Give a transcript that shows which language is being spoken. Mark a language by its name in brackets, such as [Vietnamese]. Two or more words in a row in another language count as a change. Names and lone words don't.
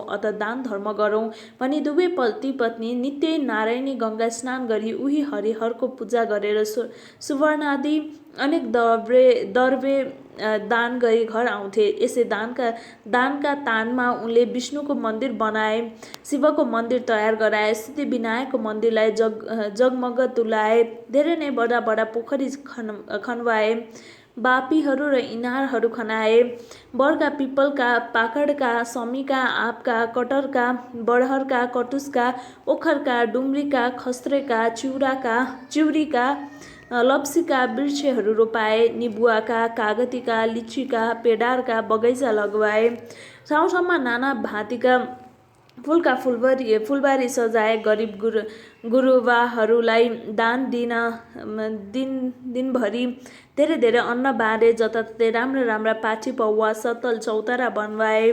[Nepali] अत दान धर्म गरौँ भनी दुवै पति पत्नी नित्य नारायणी गङ्गा स्नान गरी उही हरिहरको पूजा गरेर सुवर्णादि अनेक दर्वे दान गरी घर आउँथे। यसै दानका तानमा उनले विष्णुको मन्दिर बनाए, शिवको मन्दिर तयार गराए, सिद्धिविनायकको मन्दिरलाई जगमग तुलाए, धेरै नै बडा बडा पोखरी खनवाए। बापीहरू र इनारहरू खनाए। बरका, पिपलका, पाकडका, समीका, आँपका, कटरका, बडहरका, कटुसका, ओखरका, डुम्रीका, खस्रेका, चिउरीका, लप्सीका वृक्षहरू रोपाए। निबुवाका, कागतीका, लिचीका, पेडारका बगैँचा लगवाए। ठाउँ ठाउँमा नाना भाँतीका फुलका फुलबारी सजाए। गरिब गुरुबाहरूलाई दान दिनभरि धेरै अन्न बाँडे। जताततै राम्रा पाठी पौवा, सत्तल, चौतारा बनवाए।